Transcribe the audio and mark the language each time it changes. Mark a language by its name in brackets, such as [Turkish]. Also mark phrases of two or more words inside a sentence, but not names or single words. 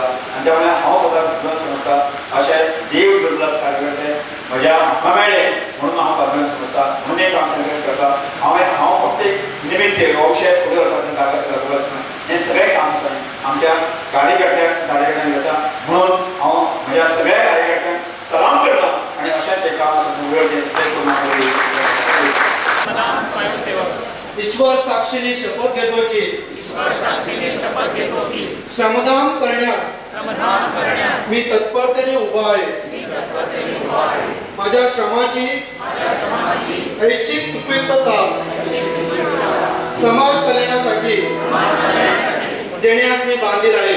[Konkani] आनी त्या वेळार हांव स्वता भाग्यवान समजता अशें देव दुर्लभ कार्यकर्ते म्हाका मेळ्ळे म्हणून हांव भाग्यवान समजता म्हणून एक काम सगळें करता. हांव फक्त एक निमित्त हो विशय फुडें व्हरपाचें दाखयता आसता हें सगळें काम आसा आमच्या कार्यकर्त्यांक आसा म्हणून हांव म्हज्या सगळ्या कार्यकर्त्यांक सलाम करता आनी अशेंच एक काम [Marathi] ईश्वर साक्षीने शपथ घेतो की श्रमदान करण्यास मी तत्परतेने उभा आहे. माझ्या श्रमाची ऐच्छिक उपयुक्तता समाज कल्याणासाठी देण्यास मी बांधील आहे.